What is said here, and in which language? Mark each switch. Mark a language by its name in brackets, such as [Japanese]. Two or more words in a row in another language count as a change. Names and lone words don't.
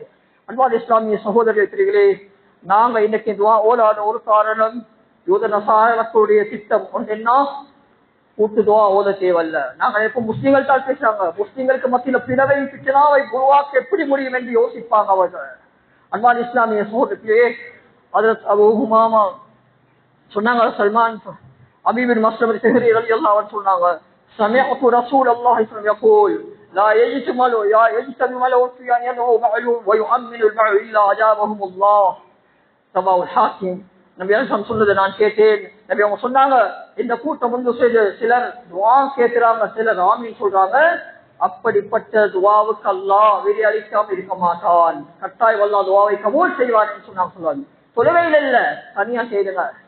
[Tamil] அன்பான இஸ்லாமிய சகோதரர்களே, நாங்க இன்னைக்கு துஆ ஓதாத ஒரு காரணம், யூத நசாரர்களுடைய திட்டம் ஒன்று என்ன, கூட்டு துஆ ஓத தேவையில்ல. நாங்க இப்ப முஸ்லிம்கள் தான் பேசுறாங்க, முஸ்லிம்களுக்கு மத்தியில பிளவை பிச்சனாவை உருவாக்க எப்படி முடியும் என்று யோசிப்பாங்க அவர்கள். அன்பான இஸ்லாமிய சகோதரர்களே, ஹஜ்ரத் அபூ உமாமா சொன்னாங்க, சல்மான் அபீபின் மஸ்லமி ஸஹ்ரி [Arabic] رضي الله عنه [Tamil] சொன்னாங்க, [Arabic] سمعت رسول الله صلى الله عليه وسلم يقول لا يجتمع الأنس أن يدعوا بعضهم ويؤمن البعض إلا أجابهم الله. رواه الحاكم. [Tamil] நபி அலைஹிஸ்ஸலாம் சொன்னதை நான் கேட்டேன். நபி அவங்க சொன்னாங்க, இந்த கூட்டம் வந்து சிலர் துஆ கேட்கிறாங்க, சிலர் ஆமீன் சொல்றாங்க. அப்படிப்பட்ட துஆவுக்கு அல்லாஹ் வெறி அளிக்காம இருக்க மாட்டான். கட்டாயம் அல்லாஹ் துஆவை கபூல் செய்வான் என்று சொன்னாங்க. தொழுகையில் இல்ல, தனியா செய்யுங்க.